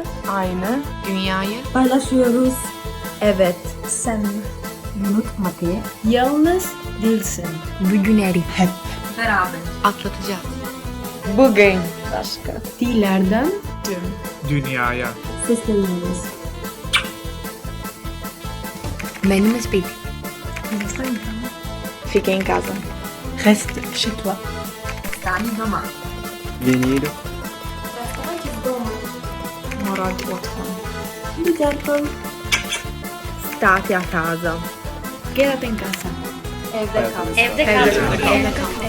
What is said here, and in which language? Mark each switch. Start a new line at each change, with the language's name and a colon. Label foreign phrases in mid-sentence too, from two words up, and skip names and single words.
Turkish: Aynı dünyayı paylaşıyoruz. evet sen unutmadı yalnız değilsin. Bugünleri hep Beraber. atlatacağız. bugün başka Dillerden tüm dünyaya. Sesleniyoruz.
Greek: μένουμε σπίτι.
Portuguese: fica em casa.
French: reste chez toi.
Serbian: Stani doma. Vinil.
Russian: Оставайтесь дома.
Hungarian: marad otthon.
Turkish: Giderken
Italian: State a casa.
Spanish: Quédate en casa.
Turkish: Evde kal. Evde kal.